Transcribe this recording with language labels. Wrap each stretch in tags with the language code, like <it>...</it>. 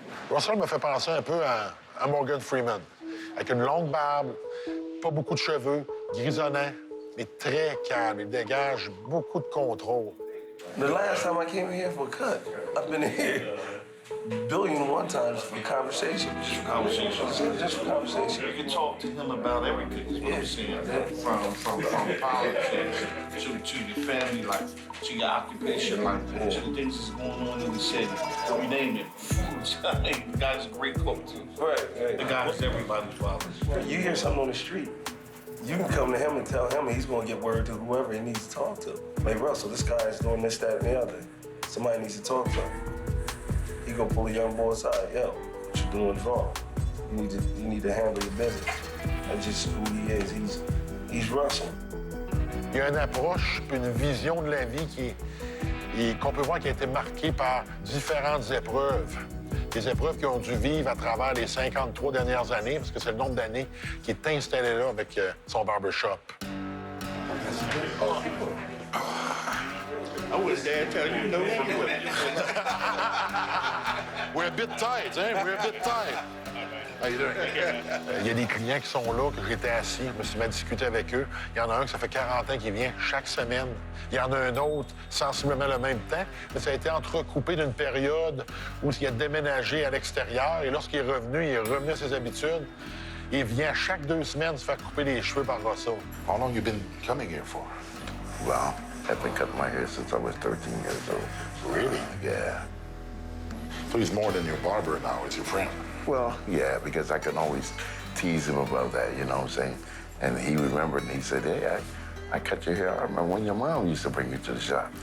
<fr>Russell me fait penser un peu à Morgan Freeman, avec une longue barbe, pas beaucoup de cheveux, grisonnant, mais très calme. Il dégage beaucoup de contrôle.</fr> <en>The last time I came here for a cut, I've been here billion one times for conversation. Just for conversation. Just for conversation. You can talk to him about everything, is what I'm saying. From politics to your family life, to your occupation life, to the things that's going on in the city. You name it. The guy's a great cook, too. Right. The guy is everybody's father. You hear something on the street, you can come to him and tell him, and he's gonna get word to whoever he needs to talk to. Like, Russell, this guy is doing this, that, and the other. Somebody needs to talk to him. He gonna pull a young boy aside. Yo, what you doing is wrong. You need to handle your business. That's just who he is. He's Russell.</en> <fr>Il y a une approche puis une vision de la vie qu'on peut voir qui a été marquée par différentes épreuves. Des épreuves qu'ils ont dû vivre à travers les 53 dernières années, parce que c'est le nombre d'années qui est installé là avec son barbershop.</fr> <en>I was there tell you no. We're a bit tight, hein? We're a bit tight. How you doing?</en> <fr>Il y a des clients qui sont là, que j'étais assis, je me suis mis à discuter avec eux. Il y en a un que ça fait 40 ans qu'il vient chaque semaine. Il y en a un autre, sensiblement le même temps, mais ça a été entrecoupé d'une période où il a déménagé à l'extérieur. Et lorsqu'il est revenu à ses habitudes. Il vient chaque 2 semaines se faire couper les cheveux par Russell.</fr> <en>How long you been coming here for? Well, I've been cutting my hair since I was 13 years old. Really? Yeah. So he's more than your barber now, he's your friend. Well, yeah, because I can always tease him about that, you know what I'm saying? And he remembered, and he said, hey, I cut your hair. I remember when your mom used to bring you to the shop.</en>